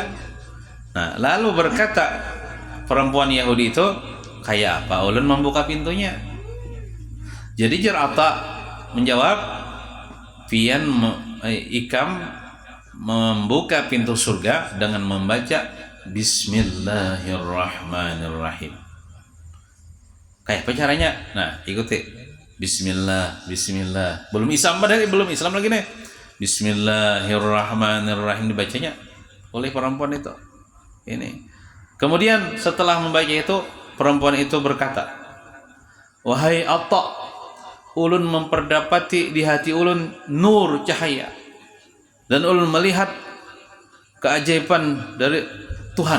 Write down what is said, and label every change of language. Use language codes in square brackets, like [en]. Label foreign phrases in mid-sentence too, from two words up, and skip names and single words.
[id] Nah, lalu berkata perempuan Yahudi itu, [bjn] kayak apa ulun membuka pintunya? [id] Jadi Atta menjawab, [bjn] pian ikam [id] membuka pintu surga dengan membaca Bismillahirrahmanirrahim. [bjn] Kayak apa [id] caranya? Nah, ikuti. Bismillah. Belum Islam lagi nih. Bismillahirrahmanirrahim dibacanya oleh perempuan itu. Ini. Kemudian setelah membaca itu, perempuan itu berkata, wahai Atta, ulun memperdapati di hati ulun nur cahaya, dan ulun melihat keajaiban dari Tuhan.